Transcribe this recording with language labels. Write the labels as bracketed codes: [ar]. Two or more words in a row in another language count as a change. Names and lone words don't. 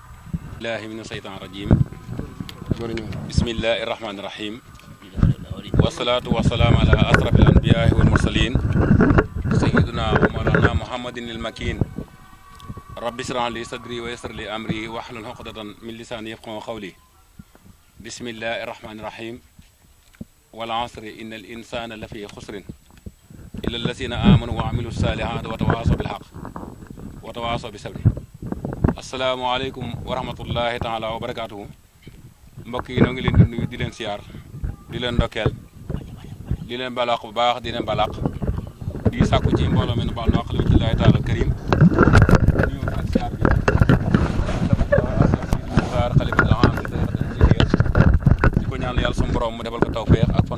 [ar] بالله من الشيطان الرجيم بسم الله الرحمن الرحيم والصلاة والسلام على أشرف الأنبياء والمرسلين سيدنا ومولانا محمد الأمين رب اشرح لي صدري ويسر لي أمري واحلل عقدة من لساني يفقهوا قولي بسم الله الرحمن الرحيم والعصر إن الإنسان لفي خسر إلا الذين آمنوا و وعملوا الصالحات وتواصوا بالحق وتواصوا بالصبر السلام عليكم ورحمة الله تعالى وبركاته [wo] mbokk yi noo ngi leen di nuyu di leen siyaar di leen ndokkeel di leen balaq bu baax di leen balaq di sàkku ci mbooloo mi nu baal nu [ar] لأجل وجه الله تعالى الكريم [wo] nuyu ak siyaar bi ñaan yàlla suñu borom mu defal ko tawfeex ak fan